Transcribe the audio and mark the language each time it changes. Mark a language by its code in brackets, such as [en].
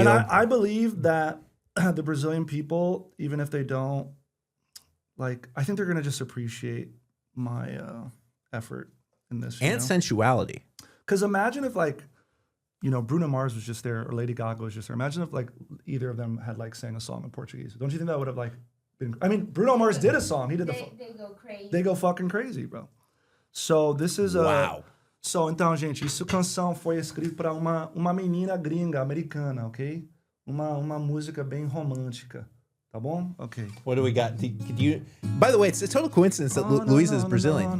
[en] And I believe that the Brazilian people, even if they don't, like, I think they're going to just appreciate my effort in this. And sensuality. Because imagine if, like, you know, Bruno Mars was just there or Lady Gaga was just there. Imagine if, like, either of them had, like, sang a song in Portuguese. Don't you think that would have, like, been... I mean, Bruno Mars did a song. He did they go crazy. They go fucking crazy, bro. So this is a... Wow. [pt] So, então, gente, essa canção foi escrita para uma menina gringa, americana, ok? Uma música bem romântica. Tá bom? Okay. [en] What do we got? Could you... By the way, it's a total coincidence that Luisa is Brazilian.